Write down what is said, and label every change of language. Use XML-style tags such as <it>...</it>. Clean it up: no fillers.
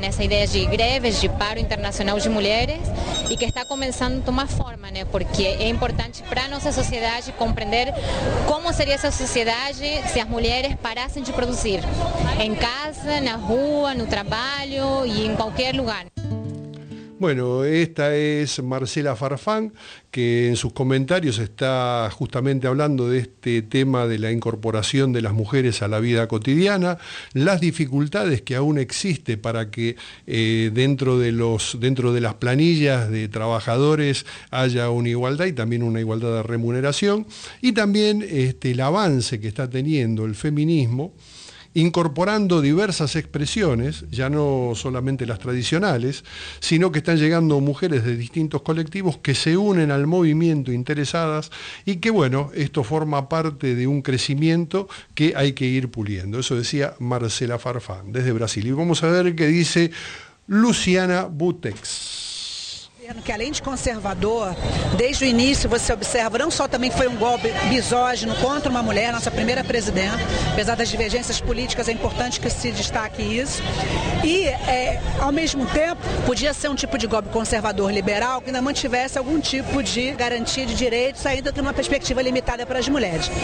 <pt>Nessa ideia de greves, de paro internacional de mulheres, e que está começando a tomar forma, né? Porque é importante para a nossa sociedade compreender como seria essa sociedade se as mulheres parassem de produzir em casa, na rua, no trabalho e em qualquer lugar.</pt> <es>Bueno, esta es Marcela Farfán, que en sus comentarios está justamente hablando de este tema de la incorporación de las mujeres a la vida cotidiana, las dificultades que aún existe para que dentro de las planillas de trabajadores haya una igualdad y también una igualdad de remuneración, y también el avance que está teniendo el feminismo, incorporando diversas expresiones, ya no solamente las tradicionales, sino que están llegando mujeres de distintos colectivos que se unen al movimiento interesadas y que, bueno, esto forma parte de un crecimiento que hay que ir puliendo. Eso decía Marcela Farfán desde Brasil. Y vamos a ver qué dice Luciana Butex.</es> <pt>governo que, além de conservador, desde o início você observa, não só também foi um golpe misógino contra uma mulher, nossa primeira presidenta, apesar das divergências políticas, é importante que se destaque isso. E, ao mesmo tempo, podia ser um tipo de golpe conservador liberal que ainda mantivesse algum tipo de garantia de direitos, ainda que numa perspectiva limitada para as mulheres.</pt>